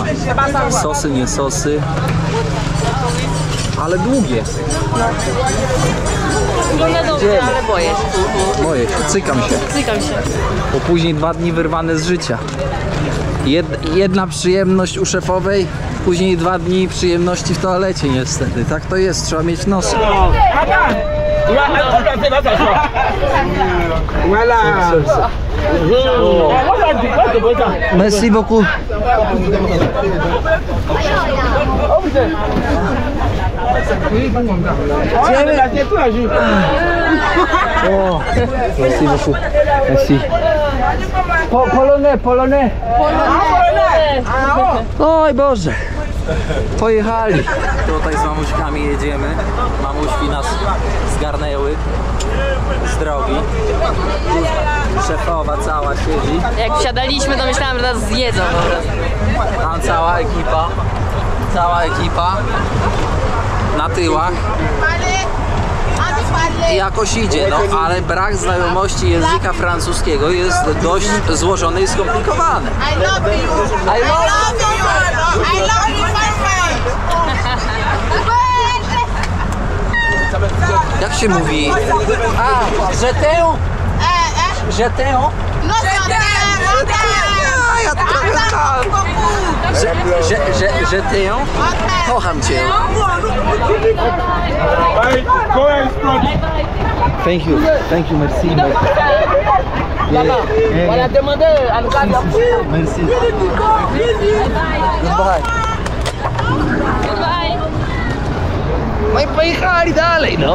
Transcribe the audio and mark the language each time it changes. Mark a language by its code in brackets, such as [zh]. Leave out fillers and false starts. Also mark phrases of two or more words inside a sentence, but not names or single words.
[pl] Sosy, nie sosy. Ale długie. Wygląda dobrze, ale boję się. Boję się, cykam się. Bo później 2 dni wyrwane z życia. Jedna przyjemność u szefowej, później 2 dni przyjemności w toalecie niestety. Tak to jest, trzeba mieć nos. [fr] Merci beaucoup. O, merci beaucoup. Merci. Polonais. [pl] Oj Boże. Pojechali. Tutaj z mamuśkami jedziemy. Mamuśki nas zgarnęły z drogi. Szefowa cała siedzi. Jak wsiadaliśmy, to myślałam, że nas zjedzą po prostu. Tam cała ekipa na tyłach. I jakoś idzie, no ale brak znajomości języka francuskiego jest dość złożony i skomplikowany. [en] I love you, [pl] Jak się mówi? [fr] Je t'aime? Je t'aime? [pl] No, [fr] Ja Je t'aime? [pl] Kocham cię. [en] Thank you, [fr] merci. Merci. [pl] Goodbye. No i pojechali dalej, no.